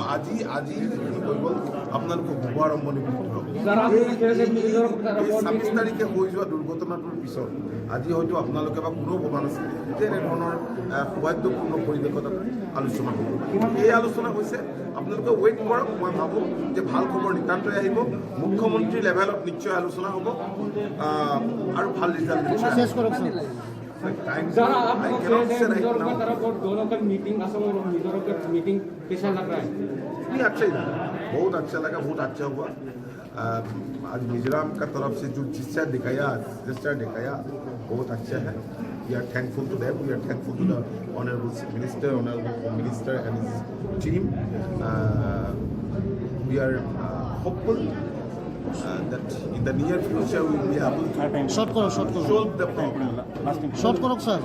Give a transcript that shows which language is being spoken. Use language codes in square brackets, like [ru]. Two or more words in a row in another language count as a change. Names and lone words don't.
[as] আজি যিখিনি হৈ গ'ল আপোনালোকক শুভ আৰম্ভণি বুলি ধৰক এই 26 তাৰিখে হৈ যোৱা দুৰ্ঘটনাটোৰ পিছত আজি হয়তো আপোনালোকে বা কোনেও ভবা নাছিল যে এনেধৰণৰ সৌভাগ্যপূৰ্ণ পৰিৱেশত আলোচনা হ'ব এই আলোচনা হৈছে আপোনালোকে ৱেইট কৰক মই ভাবোঁ যে ভাল খবৰ নিতান্তই আহিব মুখ্যমন্ত্ৰী লেভেলত নিশ্চয় আলোচনা হ'ব আৰু ভাল ৰিজাল্ট নিশ্চয় [hi] अच्छा ही लगा बहुत अच्छा लगा बहुत अच्छा हुआ आज मिजोरम का तरफ से जो जिस्सा दिखाया बहुत अच्छा है [en] we are thankful to them we are thankful to the honorable minister honorable minister and his team we are hopeful that in the near future we will be able to solve the problem. Sir.